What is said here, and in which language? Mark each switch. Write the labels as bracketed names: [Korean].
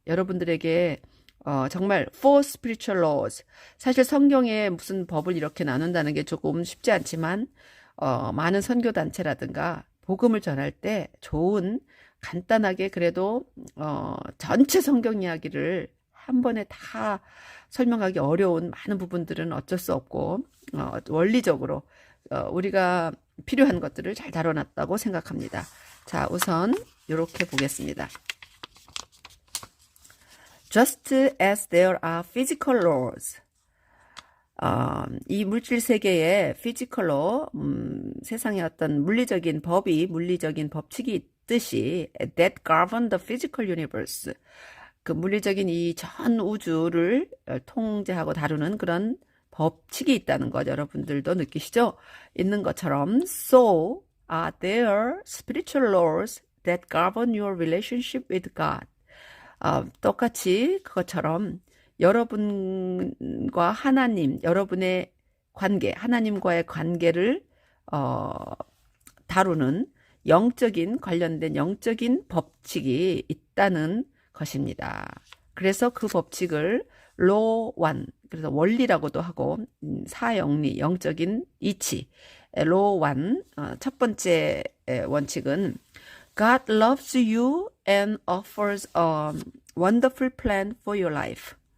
[Korean] 여러분들에게 정말 [English] four spiritual laws [Korean] 사실 성경에 무슨 법을 이렇게 나눈다는 게 조금 쉽지 않지만 많은 선교단체라든가 복음을 전할 때 좋은 간단하게 그래도 전체 성경 이야기를 한 번에 다 설명하기 어려운 많은 부분들은 어쩔 수 없고 원리적으로 우리가 필요한 것들을 잘 다뤄놨다고 생각합니다. 자, 우선 이렇게 보겠습니다. [English] Just as there are physical laws. [Korean] 이 물질 세계에 피지컬로 세상의 어떤 물리적인 법칙이 있듯이 [English] that govern the physical universe. [Korean] 그 물리적인 이 전 우주를 통제하고 다루는 그런 법칙이 있다는 것 여러분들도 느끼시죠? 있는 것처럼 [English] so are there spiritual laws that govern your relationship with God. [Korean] 똑같이 그것처럼 여러분과 하나님, 여러분의 관계, 하나님과의 관계를 다루는 관련된 영적인 법칙이 있다는 것입니다. 그래서 그 법칙을 law 1, 그래서 원리라고도 하고 사영리, 영적인 이치, law 1, 첫 번째 원칙은 [English] God loves you and offers a wonderful plan for your life.